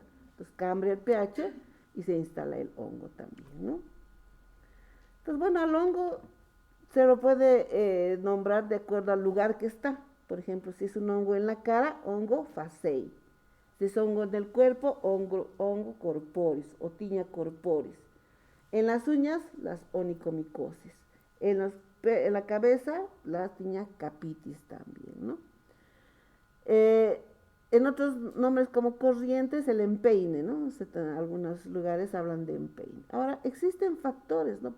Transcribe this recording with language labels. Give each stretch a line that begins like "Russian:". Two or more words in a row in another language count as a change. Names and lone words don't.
Spanish: Entonces cambia el pH y se instala el hongo también, ¿no? Entonces, bueno, al hongo se lo puede nombrar de acuerdo al lugar que está. Por ejemplo, si es un hongo en la cara, hongo facei. Si es hongo en el cuerpo, hongo corporis o tiña corporis. En las uñas, las onicomicosis. En la cabeza, la tiña capitis también, ¿no? En otros nombres como corrientes, el empeine, ¿no? En algunos lugares hablan de empeine. Ahora, existen factores, ¿no?